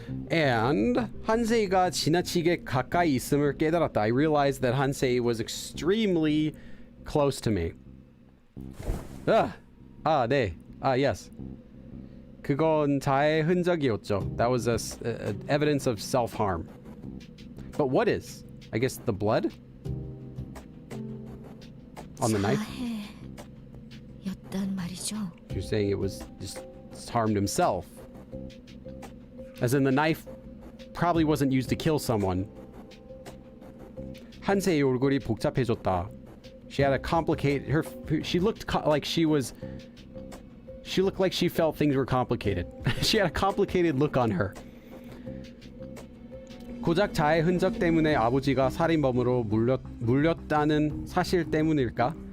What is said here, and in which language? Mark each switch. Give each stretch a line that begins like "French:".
Korean: And Hansei가 지나치게 가까이 있음을 깨달았다.
English: I realized that Hansei was extremely close to me.
Korean: 네.
English: Yes.
Korean: 그건 자해 흔적이었죠.
English: That was a evidence of self-harm. But what is? I guess the blood? On the knife?
Korean: 자해였단 말이죠.
English: You're saying it was just harmed himself. As in the knife probably wasn't used to kill someone.
Korean: 한세의 얼굴이 복잡해졌다.
English: She had a complicated she looked like she looked like she felt things were complicated. She had a complicated look on her.
Korean: 고작 자해 흔적 때문에 아버지가 살인범으로 물렸다는 사실 때문일까?